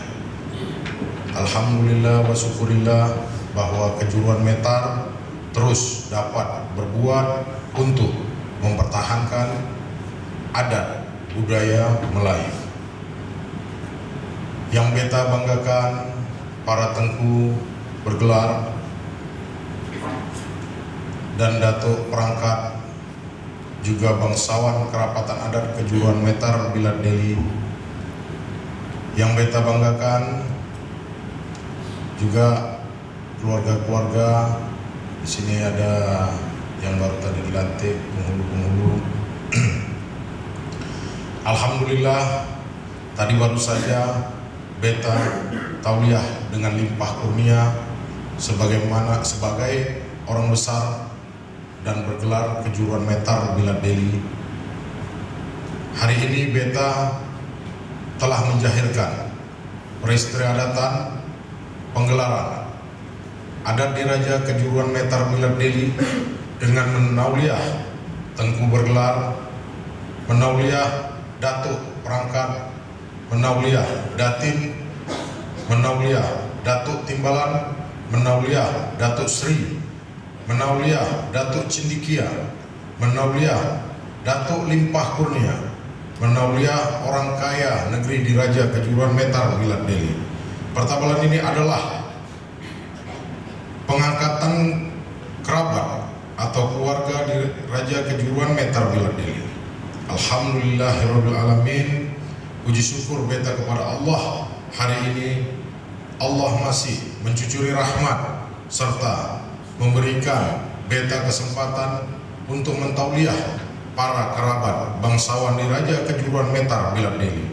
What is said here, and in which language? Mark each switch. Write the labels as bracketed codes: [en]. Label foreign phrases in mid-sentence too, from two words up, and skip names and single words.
[ar] الحمد لله وشكر الله [ms] bahwa Kejuruan Metar terus dapat berbuat untuk mempertahankan adat budaya Melayu. Yang beta banggakan, para tengku bergelar dan datuk perangkat, juga bangsawan kerapatan adat Kejuruan Metar Bilad Deli. Yang beta banggakan juga keluarga-keluarga. Di sini ada yang baru tadi dilantik, penghulu-penghulu. Alhamdulillah, tadi baru saja beta tauliah dengan limpah kurnia sebagai orang besar dan bergelar Kejuruan Metar Bilad Deli. Hari ini beta telah menjahirkan peristiadatan penggelaran adat Diraja Kejuruan Metar Bilad Deli dengan menauliah Tengku Bergelar, menauliah Datuk Perangkat, menauliah Datin, menauliah Datuk Timbalan, menauliah Datuk Sri, menauliah Datuk Cindikia, menauliah Datuk Limpah Kurnia, menauliah orang kaya negeri Diraja Kejuruan Metar Bilad Deli. Pertabalan ini adalah pengangkatan kerabat atau keluarga di Raja Kejuruan Metar Bilad Deli. [ar] الحمد لله رب العالمين. [ms] Puji syukur beta kepada Allah, hari ini Allah masih mencucuri rahmat serta memberikan beta kesempatan untuk mentauliah para kerabat bangsawan di Raja Kejuruan Metar Bilad Deli.